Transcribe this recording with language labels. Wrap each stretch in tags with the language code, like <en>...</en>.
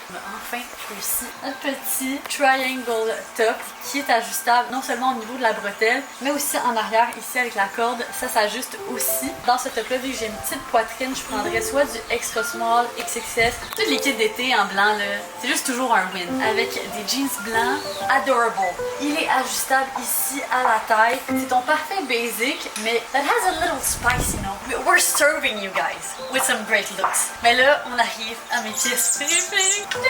<fr>On a enfin réussi un petit triangle top qui est ajustable non seulement au niveau de la bretelle, mais aussi en arrière ici avec la corde. Ça s'ajuste aussi. Dans ce top là, vu que j'ai une petite poitrine, je prendrais soit du extra small, XXS, tout les kits d'été en blanc là. C'est juste toujours un win. Avec des jeans blancs adorable. Il est ajustable ici à la taille. C'est ton parfait basic, mais</fr> <en>that has a little spice, you know. We're serving you guys with some great looks.</en> <fr>Mais là, on arrive à mes pièces préférées.</fr>